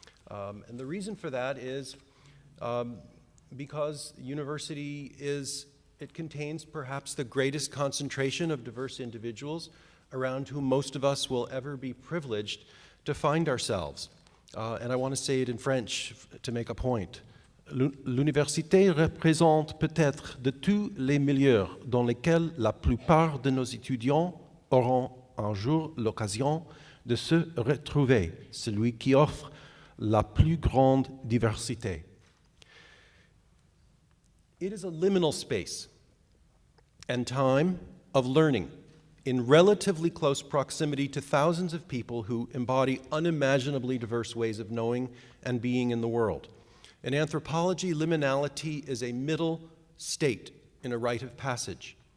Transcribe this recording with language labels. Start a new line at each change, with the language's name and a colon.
English: And the reason for that is because university it contains perhaps the greatest concentration of diverse individuals around whom most of us will ever be privileged to find ourselves. And I want to say it in French to make a point.
French: L'université représente peut-être de tous les milieux dans lesquels la plupart de nos étudiants auront un jour l'occasion de se retrouver, celui qui offre la plus grande diversité.
English: It is a liminal space and time of learning in relatively close proximity to thousands of people who embody unimaginably diverse ways of knowing and being in the world. In anthropology, liminality is a middle state in a rite of passage.